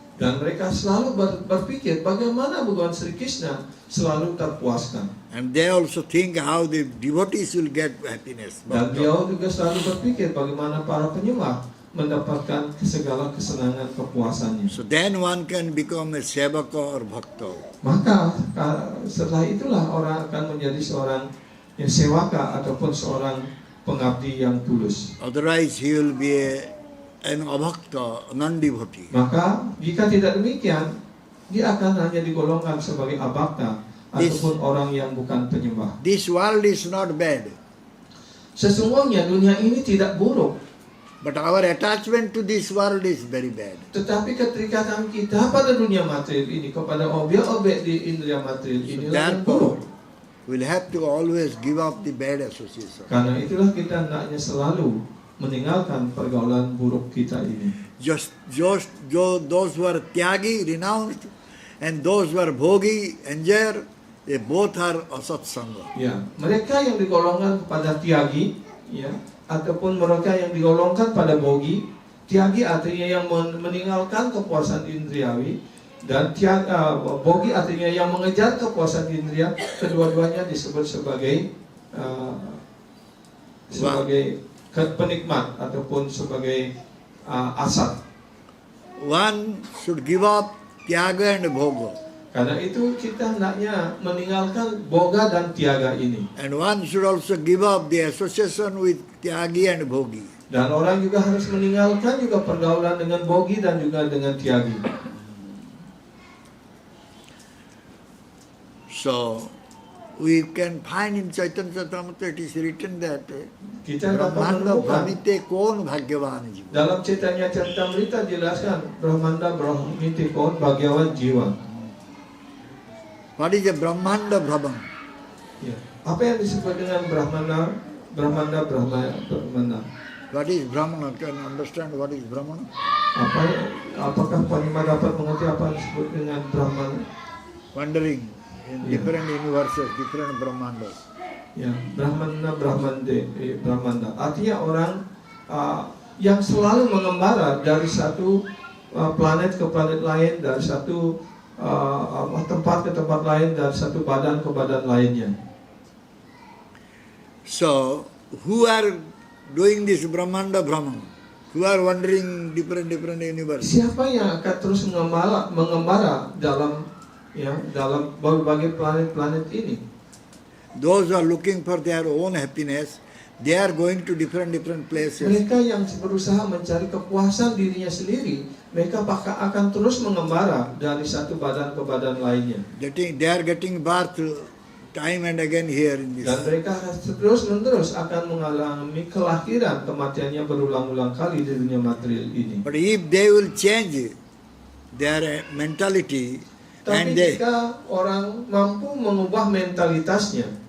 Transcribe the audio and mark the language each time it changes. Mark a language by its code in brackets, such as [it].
[id] Dan mereka selalu berpikir bagaimana Bhagawan Sri Krishna selalu terpuaskan. [en] And they also think how the devotees will get happiness. [id] Dan beliau juga selalu berpikir bagaimana para penyembah mendapatkan segala kesenangan kepuasannya. [en] So then one can become a sevaka or bhakta. [id] Maka setelah itulah orang akan menjadi seorang yang sewaka ataupun seorang pengabdi yang tulus. [en] Otherwise he will be an abhakta, non-devotee. [id] Maka jika tidak demikian, dia akan hanya digolongkan sebagai abhakta ataupun orang yang bukan penyembah. [en] This world is not bad, [id] Sesungguhnya dunia ini tidak buruk, [en] but our attachment to this world is very bad. [id] tetapi keterikatan kita pada dunia material ini, kepada objek-objek di indera material ini yang buruk. [en] Therefore, we'll have to always give up the bad association. [id] Karena itulah kita hendaknya selalu meninggalkan pergaulan buruk kita ini. [en] Just those who are tyagi, renounced, and those who are bhogi, enjoyer, they both are asat sangha. [id] Ya, mereka yang digolongkan kepada tiagi, ya, ataupun mereka yang digolongkan pada bogi. Tiagi artinya yang meninggalkan kepuasan indriawi, dan bogi artinya yang mengejar kepuasan indria. Kedua-duanya disebut sebagai penikmat ataupun sebagai asat. [en] One should give up tyaga and bhoga, [id] Karena itu kita hendaknya meninggalkan boga dan tiaga ini. [en] and one should also give up the association with tyagi and bhogi. [id] Dan orang juga harus meninggalkan juga pergaulan dengan bogi dan juga dengan tiagi. [en] So we can find in Chaitanya Charitamrita it is written that [id] Kita dapat [sa] Brahmanda [id] menemukan [sa] bhamite kon bhagyavan jiva. [id] dalam Chaitanya Charitamrita jelaskan [sa] Brahmanda Brahmiti kon bhagyawan jiwa. [en] What is a Brahmanda Brahman? [id] Ya. Apa yang disebut dengan Brahmanda? [en] What is Brahmana? Can you understand what is Brahmana? [id] Apakah Panima dapat mengerti apa yang disebut dengan Brahmana? [en] Wandering in different universes, different Brahmandas. [id] Ya, Brahmanda. Artinya orang yang selalu mengembara dari satu planet ke planet lain, dari satu tempat ke tempat lain, dari satu badan ke badan lainnya. [en] So, who are doing this Brahmanda Brahman? Who are wandering different universes? [id] Siapa yang akan terus mengembara dalam berbagai planet-planet ini? [en] Those who are looking for their own happiness, they are going to different places. [id] Mereka yang berusaha mencari kepuasan dirinya sendiri, mereka akan terus mengembara dari satu badan ke badan lainnya. [en] They are getting birth time and again here in this. [id] Dan mereka terus-menerus akan mengalami kelahiran, kematiannya berulang-ulang kali di dunia material ini. [en] But if they will change their mentality, [id] Tapi [en] and [id] jika orang mampu mengubah mentalitasnya,